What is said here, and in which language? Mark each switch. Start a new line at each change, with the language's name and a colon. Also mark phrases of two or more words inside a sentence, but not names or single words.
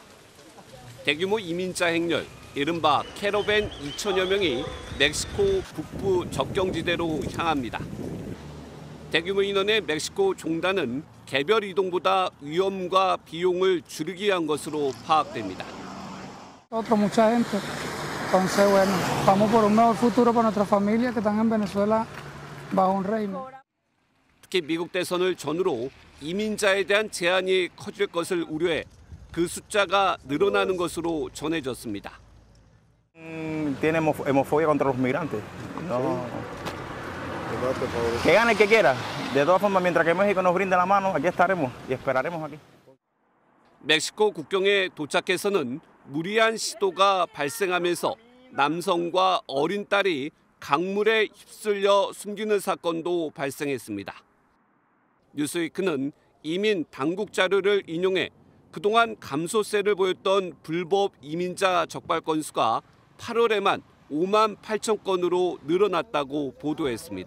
Korean: 대규모 이민자 행렬, 이른바 캐러밴 2천여 명이 멕시코 북부 접경지대로 향합니다. 대규모 인원의 멕시코 종단은 개별 이동보다 위험과 비용을 줄이기 위한 것으로 파악됩니다.
Spanish: Mucha gente. Entonces, bueno, vamos por un mejor futuro para nuestra familia que están en Venezuela bajo un régimen.
Korean: 특히 미국 대선을 전후로 이민자에 대한 제한이 커질 것을 우려해 그 숫자가 늘어나는 것으로 전해졌습니다.
Spanish: Tiene hemofobia contra los migrantes. No. Que gane el que quiera. De todas formas, mientras que México nos brinde la mano, aquí estaremos y esperaremos aquí.
Korean: 멕시코 국경에 도착해서는 무리한 시도가 발생하면서 남성과 어린 딸이 강물에 휩쓸려 숨기는 사건도 발생했습니다. 뉴스위크는 이민 당국 자료를 인용해 그동안 감소세를 보였던 불법 이민자 적발 건수가 8월에만 5만 8천 건으로 늘어났다고 보도했습니다.